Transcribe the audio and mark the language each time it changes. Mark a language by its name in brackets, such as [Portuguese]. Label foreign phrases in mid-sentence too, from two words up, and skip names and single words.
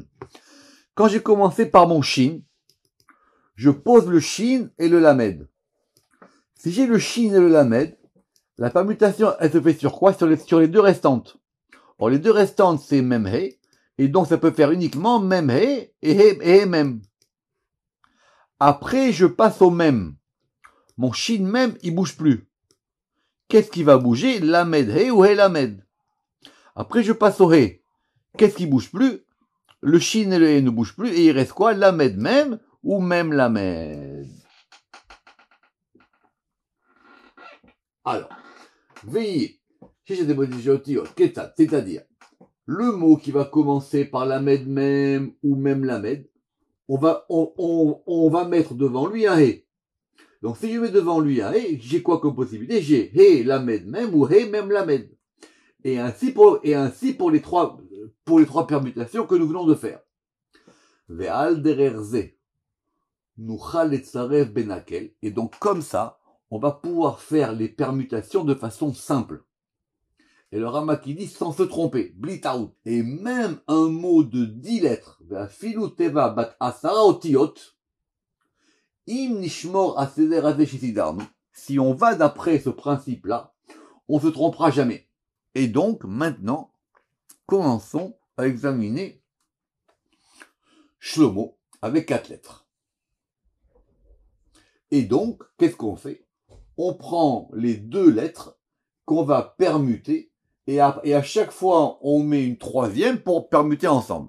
[French] Quand j'ai commencé par mon shin, je pose le shin et le lamed. Si j'ai le shin et le lamed, la permutation, elle se fait sur quoi? Sur les 2 restantes. Or, les 2 restantes, c'est mem he, et donc ça peut faire uniquement mem he et he mem. Après, je passe au mem. Mon shin mem, il bouge plus. Qu'est-ce qui va bouger? Lamed he ou he lamed. Après, je passe au he. Qu'est-ce qui bouge plus? Le shin et le he ne bougent plus, et il reste quoi? Lamed mem ou mem lamed. Alors, veillez, c'est-à-dire, le mot qui va commencer par lamed mem ou mem lamed, on va mettre devant lui un he. Donc si je mets devant lui un he, j'ai quoi comme possibilité? J'ai he lamed mem ou he mem lamed. Et ainsi pour les trois permutations que nous venons de faire. [Hebrew] ועל דרך זה נוכל לצרף בנקל. [French] Et donc comme ça, on va pouvoir faire les permutations de façon simple. Et le Rama qui dit sans se tromper, blitaout. Et même un mot de 10 lettres, [Hebrew] ואפילו תיבה בת עשרה אותיות, אם נשמור הסדר הזה שסידרנו. [French] Si on va d'après ce principe-là, on se trompera jamais. Et donc, maintenant, commençons à examiner Shlomo avec 4 lettres. Et donc, qu'est-ce qu'on fait? On prend les 2 lettres qu'on va permuter et à chaque fois, on met une troisième pour permuter ensemble.